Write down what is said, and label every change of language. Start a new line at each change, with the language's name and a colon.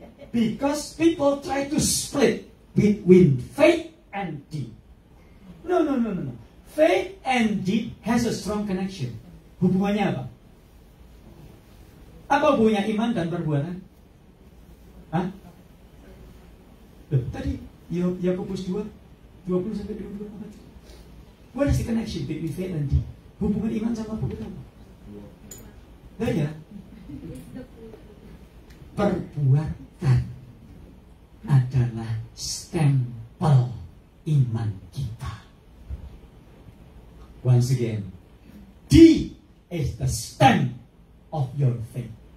English: Because people try to split between faith and deed. No. Faith and deed has a strong connection.
Indonesian: Hubungannya apa? Apa hubungannya iman dan perbuatan? Hah? Tadi Yakobus 2, 20-22 apa?
English: What is the connection between faith and deed?
Indonesian: Hubungan iman sama perbuatan apa? Nah ya, perbuatan adalah stempel iman kita.
English: Once again, D is the stamp of your faith.